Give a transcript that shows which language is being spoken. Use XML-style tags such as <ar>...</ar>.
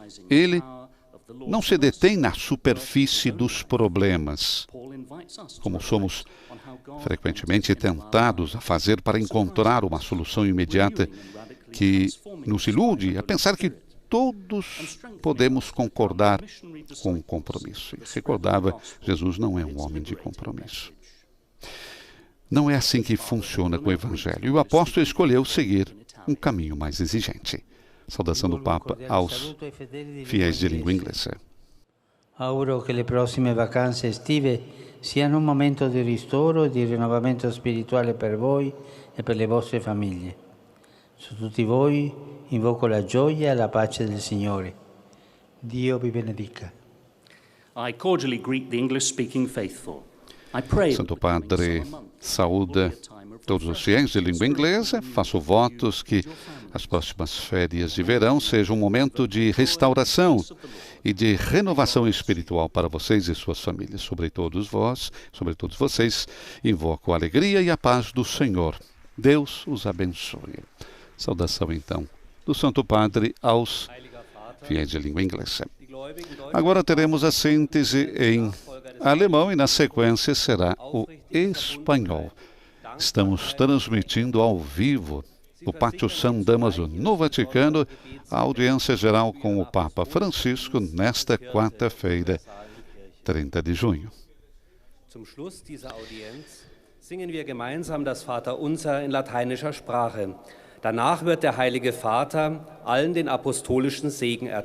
<pt>Ele não se detém na superfície dos problemas, como somos frequentemente tentados a fazer para encontrar uma solução imediata que nos ilude a pensar que todos podemos concordar com o compromisso. E recordava, Jesus não é um homem de compromisso. Não é assim que funciona com o Evangelho. E o apóstolo escolheu seguir um caminho mais exigente. Saudação do Papa aos fiéis de língua inglesa.</pt> <it>Auguro che le prossime vacanze estive siano un momento di ristoro e di rinnovamento spirituale per voi e per le vostre famiglie. Su tutti voi invoco la gioia e la pace del Signore. Dio vi benedica.</it> <en>I cordially greet the English-speaking faithful.</en> <pt>Santo Padre saúda todos os fiéis de língua inglesa. Faço votos que as próximas férias de verão sejam um momento de restauração e de renovação espiritual para vocês e suas famílias. Sobre todos vocês, invoco a alegria e a paz do Senhor. Deus os abençoe. Saudação, então, do Santo Padre aos fiéis de língua inglesa. Agora teremos a síntese em alemão e, na sequência, será o espanhol. Estamos transmitindo ao vivo do Pátio San Damaso, no Vaticano, a audiência geral com o Papa Francisco nesta quarta-feira, 30 de junho.</pt> <de>Zum Schluss dieser Audienz singen wir gemeinsam das Vaterunser in lateinischer Sprache. Danach wird der Heilige Vater allen den apostolischen Segen erteilen.</de>